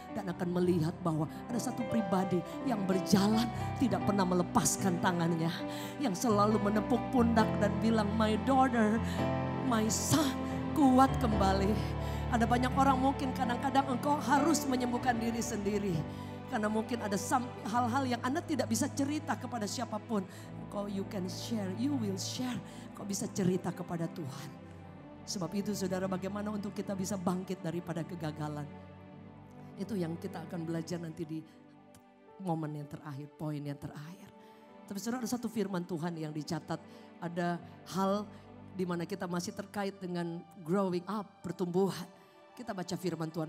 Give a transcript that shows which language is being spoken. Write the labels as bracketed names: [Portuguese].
[Indonesian] Dan akan melihat bahwa ada satu pribadi yang berjalan tidak pernah melepaskan tangannya. Yang selalu menepuk pundak dan bilang, [English] my daughter, my son, [Indonesian] kuat kembali. Ada banyak orang mungkin kadang-kadang engkau harus menyembuhkan diri sendiri. Karena mungkin ada hal-hal yang Anda tidak bisa cerita kepada siapapun. Engkau [English] you can share, you will share. [Indonesian] Kau bisa cerita kepada Tuhan. Sebab itu saudara bagaimana untuk kita bisa bangkit daripada kegagalan. Itu yang kita akan belajar nanti di momen yang terakhir, poin yang terakhir. Tapi saudara ada satu firman Tuhan yang dicatat. Ada hal di mana kita masih terkait dengan [English] growing up, [Indonesian] pertumbuhan. Kita baca firman Tuhan.